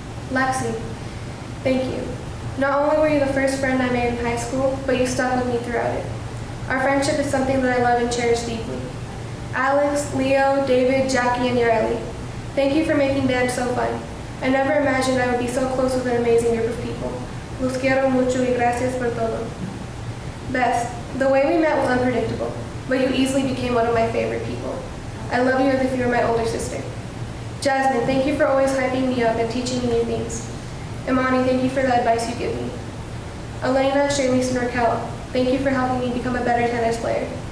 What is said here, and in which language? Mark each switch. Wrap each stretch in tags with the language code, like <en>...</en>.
<en>Lexi, thank you. Not only were you the first friend I made in high school, but you stuck with me throughout it. Our friendship is something that I love and cherish deeply. Alex, Leo, David, Jackie, and Yareli, thank you for making dance so fun. I never imagined I would be so close with an amazing group of people.</en> <es>Los quiero mucho y gracias por todo.</es> <en>Beth, the way we met was unpredictable, but you easily became one of my favorite people. I love you as if you were my older sister. Jasmine, thank you for always hyping me up and teaching me new things. Imani, thank you for the advice you give me. Elena, Shirley, and Raquel, thank you for helping me become a better tennis player.</en>